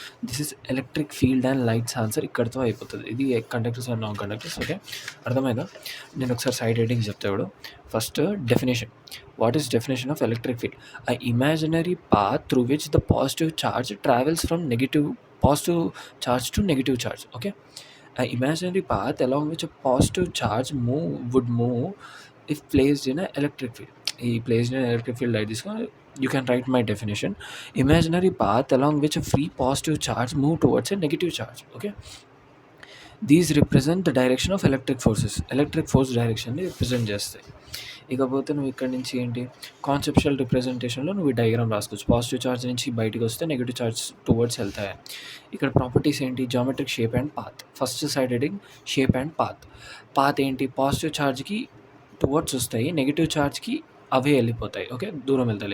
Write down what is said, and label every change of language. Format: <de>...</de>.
<en>this is electric field and lights answer</en> <te>ఇక్కడితో అయిపోతుంది. ఇది conductors and non conductors. Okay, అర్థమైందా? నేను ఒకసారి సైడ్ హెడ్డింగ్ చెప్తాడు. First definition.</te> <en>What is definition of electric field? A imaginary path through which the positive charge travels from positive charge to negative charge. Okay. An imaginary path along which a positive charge would move if placed in an electric field. Placed in an electric field like this, you can write my definition. Imaginary path along which a free positive charge move towards a negative charge. Okay. These represent the direction of electric forces. Electric force direction ni represent చేస్తాయి.</en> <te>ఇకపోతే నువ్వు ఇక్కడ నుంచి ఏంటి, conceptual రిప్రజెంటేషన్లో నువ్వు ఈ diagram రాసుకోవచ్చు. Positive charge నుంచి బయటకు వస్తే నెగిటివ్ ఛార్జ్ టువర్డ్స్ వెళ్తాయి. ఇక్కడ ప్రాపర్టీస్ ఏంటి? Geometric shape and path. First side heading shape and path ఏంటి? పాజిటివ్ ఛార్జ్కి టువర్డ్స్ వస్తాయి, నెగిటివ్ ఛార్జ్కి అవే వెళ్ళిపోతాయి. ఓకే, దూరం వెళ్తాయి.</te>